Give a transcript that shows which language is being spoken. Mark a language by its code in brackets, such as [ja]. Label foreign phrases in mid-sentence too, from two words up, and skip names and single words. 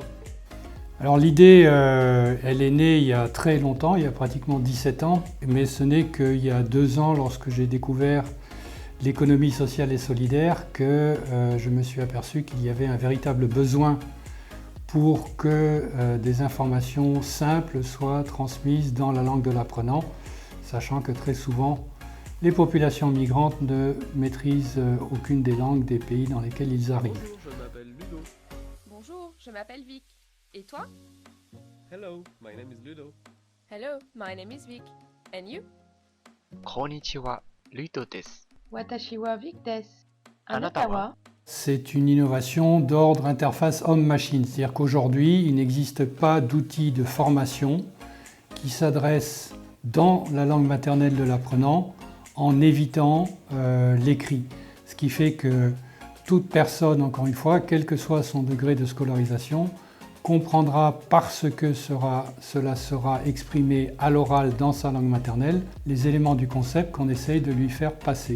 [fr] Alors l'idée, elle est née il y a très longtemps, il y a pratiquement 17 ans, mais ce n'est qu'il y a 2 ans, lorsque j'ai découvert l'économie sociale et solidaire, que je me suis aperçu qu'il y avait un véritable besoin pour que des informations simples soient transmises dans la langue de l'apprenant, sachant que très souvent, les populations migrantes ne maîtrisent aucune des langues des pays dans lesquels ils arrivent. Bonjour, je m'appelle Ludo. Bonjour, je m'appelle Vic. Et toi? [en] Hello, my name is Ludo. Hello, my name is Vic. And you? [ja] こんにちは、ルドです。私はVicです. あなたは? [fr] C'est une innovation d'ordre interface homme-machine, c'est-à-dire qu'aujourd'hui, il n'existe pas d'outil de formation qui s'adresse dans la langue maternelle de l'apprenant en évitant l'écrit. Ce qui fait que toute personne, encore une fois, quel que soit son degré de scolarisation, comprendra parce que cela sera exprimé à l'oral dans sa langue maternelle, les éléments du concept qu'on essaye de lui faire passer.